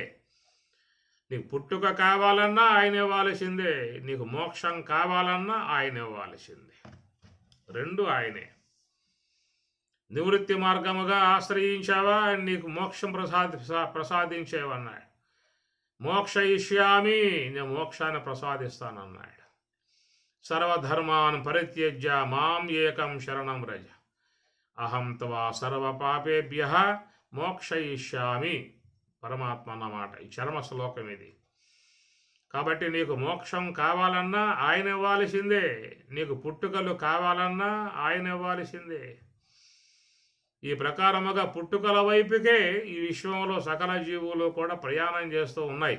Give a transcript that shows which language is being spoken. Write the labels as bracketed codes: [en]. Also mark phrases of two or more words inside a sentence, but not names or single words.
[te] నీకు పుట్టుక కావాలన్నా ఆయన ఇవ్వాల్సిందే, నీకు మోక్షం కావాలన్నా ఆయన ఇవ్వాల్సిందే. రెండు ఆయనే. నివృత్తి మార్గముగా ఆశ్రయించావా నీకు మోక్షం ప్రసాదించేవన్నాడు. [sa] మోక్ష ఇష్యామి, [te] నేను మోక్షాన్ని ప్రసాదిస్తానన్నాడు. [sa] సర్వధర్మాన్ పరిత్యజ్య మాం ఏకం శరణం వ్రజ అహం త్వా సర్వపాపేభ్యః మోక్షయిష్యామి. [te] పరమాత్మ అన్నమాట. ఈ చరమ శ్లోకం ఇది. కాబట్టి నీకు మోక్షం కావాలన్నా ఆయన ఇవ్వాల్సిందే, నీకు పుట్టుకలు కావాలన్నా ఆయన ఇవ్వాల్సిందే. ఈ ప్రకారముగా పుట్టుకల వైపుకే ఈ విశ్వంలో సకల జీవులు కూడా ప్రయాణం చేస్తూ ఉన్నాయి.